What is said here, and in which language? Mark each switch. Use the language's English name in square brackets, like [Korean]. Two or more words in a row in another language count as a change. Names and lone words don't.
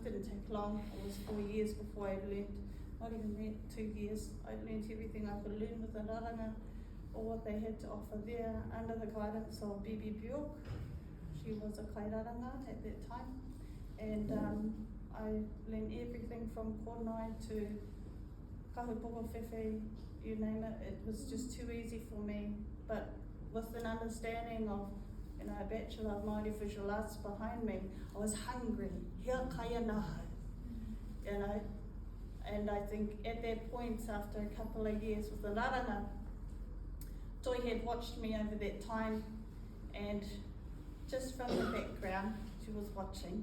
[English] Didn't take long, it was 4 years before I learned, not even 2 years, I learned everything I could learn with the Raranga, or what they had to offer there, under the guidance of Bibi Bjork. She was a kairaranga at that time. And I learned everything from kōrero to [Māori] kaupapa whiwhi, [English] you name it. It was just too easy for me, but with an understanding of, you know, a Bachelor of Māori Visual Arts behind me, I was hungry. [Māori] Hea kaya naha, [English] you know. And I think at that point, after a couple of years with the Raranga, Toi had watched me over that time, and just from the background, she was watching.